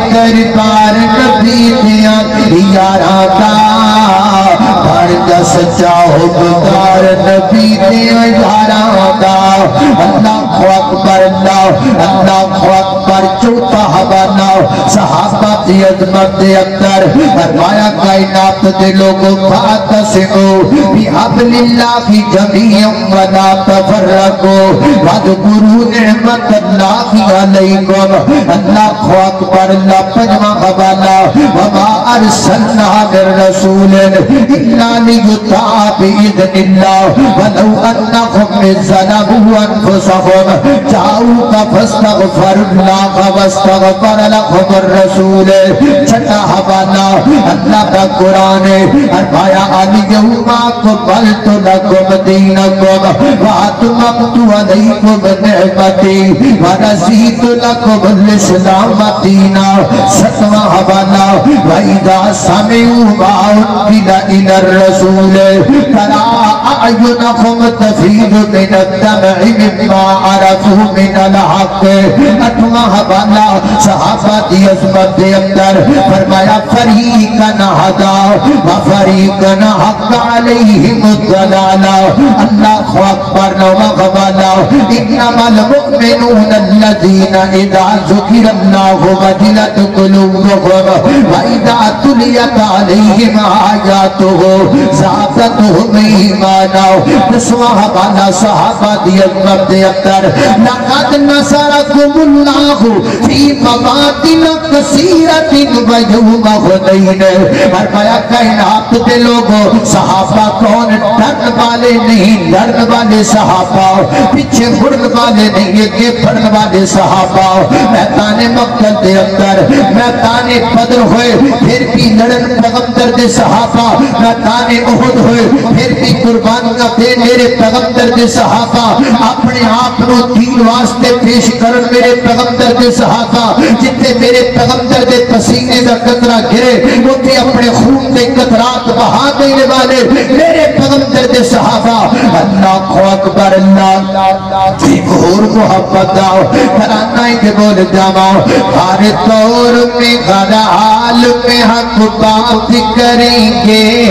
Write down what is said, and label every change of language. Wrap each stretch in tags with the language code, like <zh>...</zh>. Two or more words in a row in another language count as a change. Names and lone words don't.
<pa>دربار نبی دیا یاراں دا بڑا سچا حبدار نبی دیا یاراں دا</pa> <ar>اللہ اکبر اللہ اکبر</ar> <pa>چوتھا حوالہ صحابہ دی عظمت دے اندر فرمایا کائنات دے لوگوں</pa> <ar>فاعتصموا بحبل اللہ جميعا ولا تفرقوا واذكروا نعمت اللہ علیکم اللہ اکبر اللہ</ar> <pa>پنجواں حوالہ</pa> <ar>وما ارسلنا من رسول الا لیطاع باذن اللہ ولو انهم ظلموا انفسهم جاءوك فاستغفروا اللہ واستغفر لهم الرسول</ar> <pa>چھٹا حوالہ اللہ کا قرآن فرمایا</pa> <ar>الیوم اکملت لکم دینکم واتممت علیکم نعمتی ورضیت لکم الاسلام دینا</ar> <pa>ستواں حوالہ</pa> <ar>وَإِذَا سَمِعُوا مَا أُنزِلَ إِلَى الرَّسُولِ تَرَىٰ أَعْيُنَهُمْ تَفِيضُ مِنَ الدَّمْعِ مِمَّا عَرَفُوا مِنَ الْحَقِّ</ar> <pa>اٹھواں حوالہ صحابہ دی عظمت دے اندر فرمایا</pa> <ar>فریقاً ہدیٰ وفریقاً حق علیہم الضلالہ اللہ اکبر</ar> <pa>نواں حوالہ</pa> <ar>انما المؤمنون الذین اذا ذکر اللہ وجلت قلوبهم وَإِذَا تُلِيَتْ عَلَيْهِمْ آيَاتُهُ زَادَتْهُمْ إِيمَانًا</ar> <pa>دسواں حوالہ صحابہ دی عظمت دے اندر</pa> <ar>لَقَدْ نَصَرَكُمُ اللَّهُ فِي مَوَاطِنَ كَثِيرَةٍ وَيَوْمَ حُنَيْنٍ</ar> <pa>فرمایا کائنات دے لوگوں صحابہ کون ڈرن والے نہیں لڑن والے صحابہ پیچھے مڑن والے نہیں یہ پڑھن والے صحابہ میدان مقتل دے اندر میدان بدر ہوئے پھر بھی لڑن پیغمبر دے صحابہ میدان احد ہوئے پھر بھی قربانیاں دے میرے پیغمبر دے صحابہ اپنے آپ نو دین واسطے پیش کرن میرے پیغمبر دے صحابہ جتے میرے پیغمبر دے پسینے دا قطرہ گرے وہ اپنے خون دے قطرات بہا دینے والے میرے پیغمبر دے صحابہ</pa> <ar>اللہ اکبر</ar> <ur>اللہ ایک اور محبت آؤ ترانہ کے بول جاؤ ہر دور میں ہر حال میں حق بات کریں گے</ur>